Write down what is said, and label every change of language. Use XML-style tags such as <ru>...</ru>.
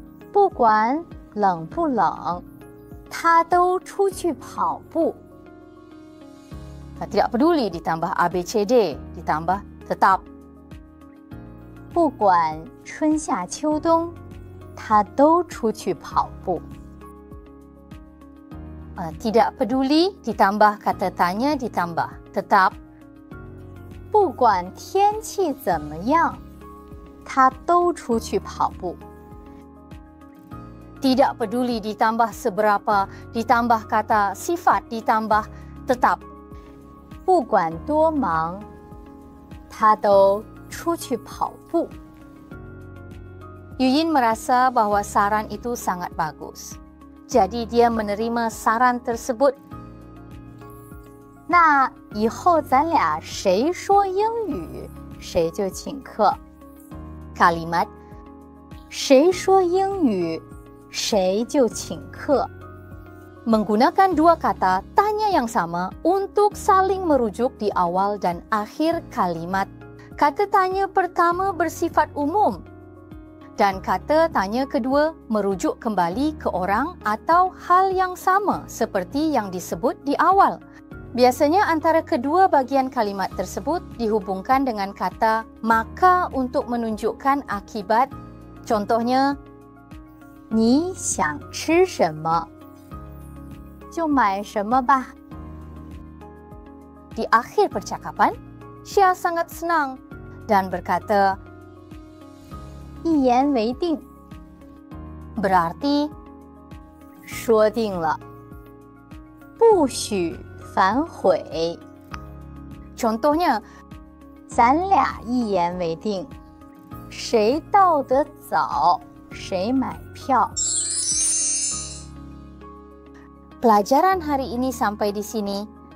<zh>不管冷不冷，他都出去跑步。</zh> <id>Tidak peduli ditambah ABCD ditambah tetap.</id> <zh>不管春夏秋冬，他都出去跑步。</zh> <id>Tidak peduli ditambah kata tanya ditambah tetap.</id> <zh>不管天气怎么样，他都出去跑步。</zh> <id>Tidak peduli ditambah seberapa ditambah kata sifat ditambah tetap.</id> <zh>不管多忙，他都出去跑步。</zh> <id>Yuyin merasa bahwa saran itu sangat bagus. Jadi dia menerima saran tersebut.</id> <zh>那以后咱俩谁说英语，谁就请客。</zh> <id>Kalimat</id> <zh>谁说英语，谁就请客。</zh> <id>Menggunakan dua kata tanya yang sama untuk saling merujuk di awal dan akhir kalimat. Kata tanya pertama bersifat umum dan kata tanya kedua merujuk kembali ke orang atau hal yang sama seperti yang disebut di awal. Biasanya antara kedua bagian kalimat tersebut dihubungkan dengan kata maka untuk menunjukkan akibat. Contohnya,</id> <zh>你想吃什么就买什么吧。</zh> <id>Di akhir percakapan, Xia sangat senang dan berkata,</id> <zh>一言为定</zh> <id>berarti</id> <zh>说定了，不许反悔。</zh> <id>Contohnya,</id> <zh>咱俩一言为定，谁到得早，谁买票。</zh> <id>Pelajaran hari ini sampai di sini.</id>